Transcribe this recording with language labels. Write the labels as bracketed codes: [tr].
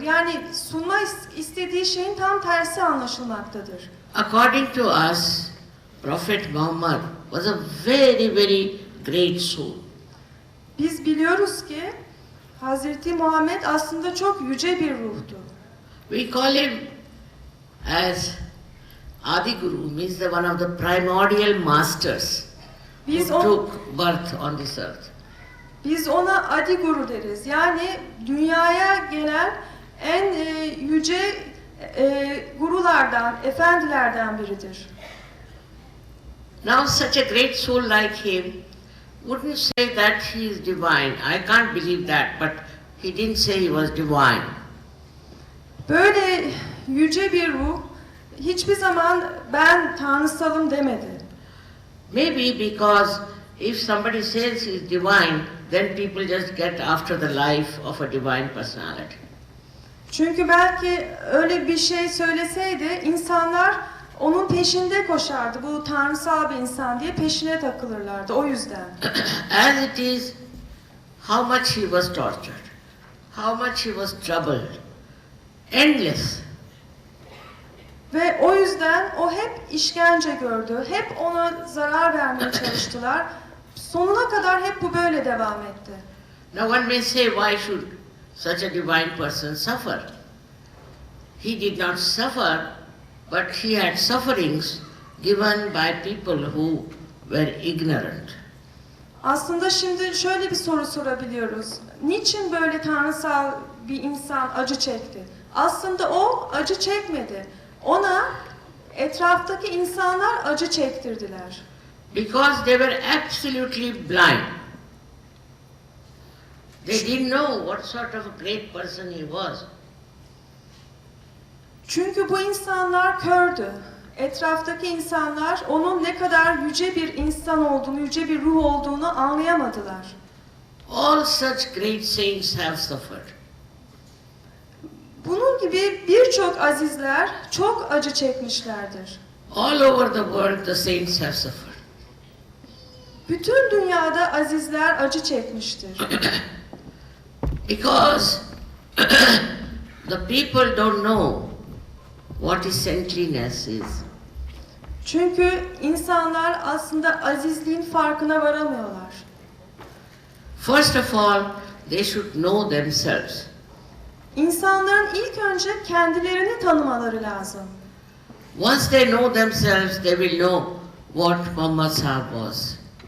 [tr] Yani sunma istediği şeyin tam tersi anlaşılmaktadır. [en] According to us, Prophet Muhammad was a very, very great soul. [tr] Biz biliyoruz ki Hazreti Muhammed aslında çok yüce bir ruhtu. [en] We call him as Adi Guru, means the one of the primordial masters [tr] Biz, [en] who took birth on this earth. [tr] biz ona Adi Guru deriz. Yani dünyaya gelen en yüce gurulardan, efendilerden biridir. [en] Now such a great soul like him wouldn't say that he is divine. I can't believe that, but he didn't say he was divine. [tr] Böyle yüce bir ruh hiçbir zaman ben tanrısalım demedi. [en] Maybe because if somebody says he is divine, then people just get after the life of a divine personality. [tr] Çünkü belki öyle bir şey söyleseydi insanlar onun peşinde koşardı. Bu tanrısal bir insan diye peşine takılırlardı o yüzden. [en] As it is, how much he was tortured, how much he was troubled, endless. [tr] Ve o yüzden o hep işkence gördü. Hep ona zarar vermeye çalıştılar. Sonuna kadar hep bu böyle devam etti. [en] Now one may say, why should such a divine person suffer? He did not suffer, but he had sufferings given by people who were ignorant. [tr] Aslında şimdi şöyle bir soru sorabiliyoruz. Niçin böyle tanrısal bir insan acı çekti? Aslında o acı çekmedi. Ona etraftaki insanlar acı çektirdiler. [en] Because they were absolutely blind. They didn't know what sort of a great person he was. [tr] Çünkü bu insanlar kördü. Etraftaki insanlar onun ne kadar yüce bir insan olduğunu, yüce bir ruh olduğunu anlayamadılar. [en] All such great saints have suffered. [tr] Bunun gibi birçok azizler çok acı çekmişlerdir. [en] All over the world the saints have suffered. [tr] Bütün dünyada azizler acı çekmiştir. [en] Because the people don't know what is saintliness is. [tr] Çünkü insanlar aslında azizliğin farkına varamıyorlar. [en] First of all, they should know themselves. [tr] İnsanların ilk önce kendilerini tanımaları lazım. [en] Once they know themselves, they will know what Muhammad Sahib was.